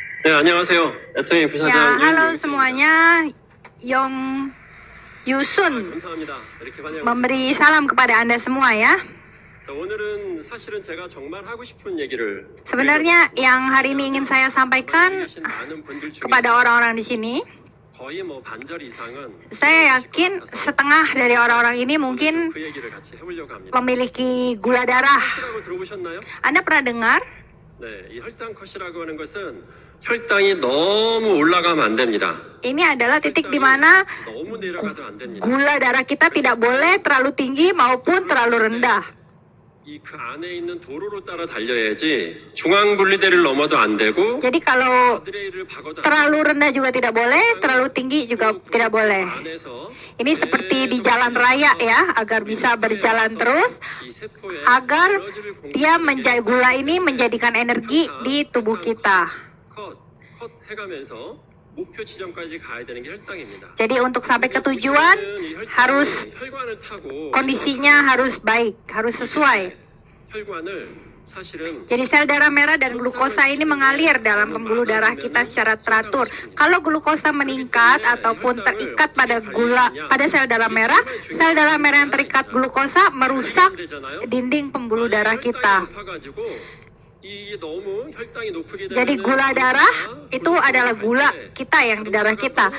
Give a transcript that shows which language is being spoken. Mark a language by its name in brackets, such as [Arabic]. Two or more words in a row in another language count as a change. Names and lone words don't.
[Korean] 네, 안녕하세요. 애터미 [Indonesian] Ya, [Korean] 부사장 [Indonesian] halo [Korean] 윤유순입니다. [Indonesian] semuanya. Yong Yusun [Korean] 감사합니다. 이렇게 환영해 [Indonesian] memberi salam kepada Anda semua ya. [Korean] 자, 오늘은 사실은 제가 정말 하고 싶은 얘기를 [Indonesian] Sebenarnya yang hari ini ingin saya sampaikan [Korean] 계신 많은 분들 중에 [Indonesian] kepada orang-orang di sini, [Korean] 거의 뭐 반절 이상은 [Indonesian] saya yakin setengah dari orang-orang ini mungkin [Korean] 그 얘기를 같이 해보려고 합니다. [Indonesian] memiliki gula darah. [Korean] 컷이라고 들어보셨나요? [Indonesian] Anda pernah dengar? [Korean] 네, 이 혈당 컷이라고 하는 것은 혈당이 너무 올라가면 안 됩니다. [Indonesian] Ini adalah titik di mana [Korean] 너무 내려가도 안 됩니다. [Indonesian] gula darah kita tidak boleh terlalu tinggi maupun terlalu rendah. [Korean] 이 그 안에 있는 도로로 따라 달려야지 중앙 분리대를 넘어도 안 되고 [Indonesian] Jadi kalau [Korean] 가드레일을 박아도 안 [Indonesian] terlalu rendah juga tidak boleh, terlalu tinggi juga tidak boleh. [Korean] 안에서 [Indonesian] Ini seperti di jalan raya ya, agar bisa berjalan terus, [Korean] 이 세포에 [Indonesian] agar [Korean] 에너지를 [Indonesian] dia gula ini menjadikan energi di tubuh kita. [Korean] 컷 해가면서 목표 지점까지 가야 되는 게 혈당입니다. [Indonesian] Jadi untuk sampai ke tujuan harus [Korean] 혈관을 타고 [Indonesian] kondisinya harus baik, harus sesuai. [Korean] 혈관을 사실은 [Indonesian] Jadi sel darah merah dan glukosa ini mengalir dalam pembuluh darah kita secara teratur. Kalau glukosa meningkat ataupun terikat pada sel darah merah yang terikat glukosa merusak dinding pembuluh darah kita. Jadi gula darah itu adalah gula kita yang di darah kita.